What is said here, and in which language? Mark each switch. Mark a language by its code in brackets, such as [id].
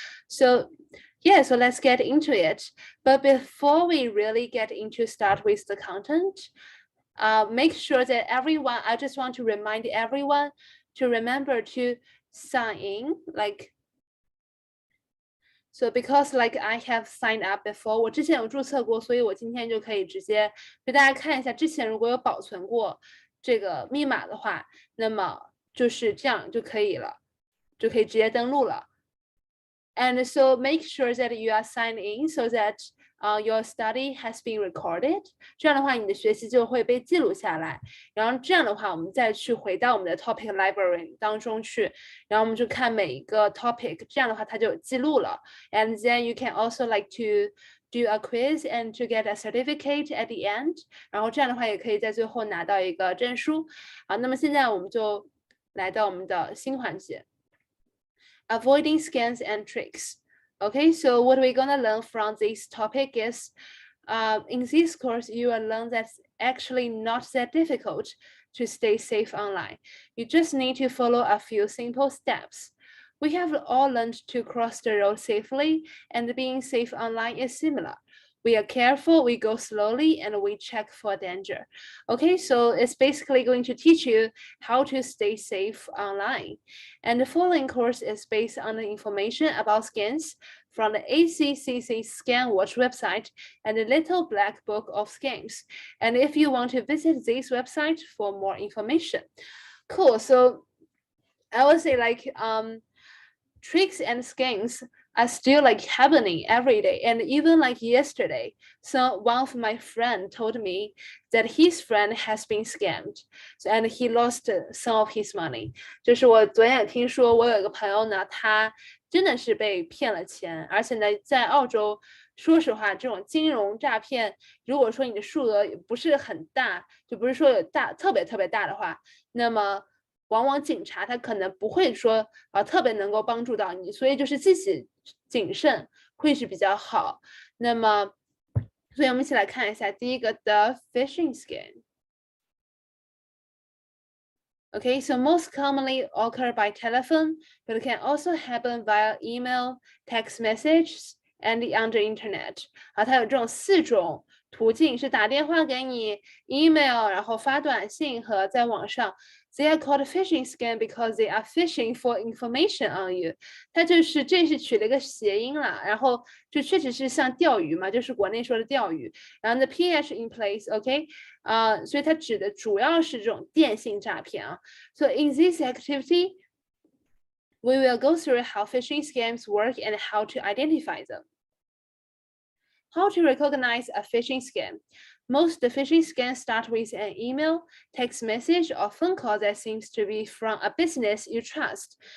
[en] So yeah, so let's get into it. But before we really get into start with the content, make sure that everyone, I just want to remind everyone to remember to sign in, like so because like I have signed up before, [zh] 我之前有注册过，所以我今天就可以直接给大家看一下，之前如果有保存过这个密码的话，那么就是这样就可以了，就可以直接登录了。 [en] And so make sure that you are signed in so that your study has been recorded. [zh] 这样的话，你的学习就会被记录下来。然后这样的话，我们再去回到我们的 topic library 当中去，然后我们就看每一个 topic。这样的话，它就有记录了。 [en] And then you can also like to do a quiz and to get a certificate at the end. [zh] 然后这样的话，也可以在最后拿到一个证书。好，那么现在我们就来到我们的新环节。 [en] Avoiding scams and tricks. Okay, so what we're gonna learn from this topic is, in this course, you will learn that's actually not that difficult to stay safe online. You just need to follow a few simple steps. We have all learned to cross the road safely, and being safe online is similar. We are careful, we go slowly, and we check for danger. Okay, so it's basically going to teach you how to stay safe online. And the following course is based on the information about scams from the ACCC Scam Watch website and the Little Black Book of Scams. And if you want to visit this website for more information. Cool, so I would say like tricks and scams are still like happening every day. And even like yesterday, so one of my friend told me that his friend has been scammed, and he lost some of his money. [zh] 就是我昨天也听说，我有一个朋友呢，他真的是被骗了钱，而且呢，在澳洲，说实话，这种金融诈骗，如果说你的数额不是很大，就不是说有特别大的话，那么往往警察他可能不会说特别能够帮助到你，所以就是自己谨慎会是比较好。那么，所以我们一起来看一下第一个的 phishing scam。 [en] Okay, so most commonly occur by telephone, but it can also happen via email, text messages, and on the internet. [zh] 它有这种4种途径，是打电话给你 ，email， 然后发短信和在网上。 [en] They are called phishing scam because they are fishing for information on you。 [zh] 这是取了一个谐音啦，然后就确实是像钓鱼嘛，就是国内说的钓鱼。然后呢 ，ph in place，OK，所以它指的主要是这种电信诈骗啊。 [en] So in this activity, we will go through how phishing scams work and how to identify them. How to recognize a phishing scam. Most phishing scams start with an email, text message, or phone call that seems to be from a business you trust.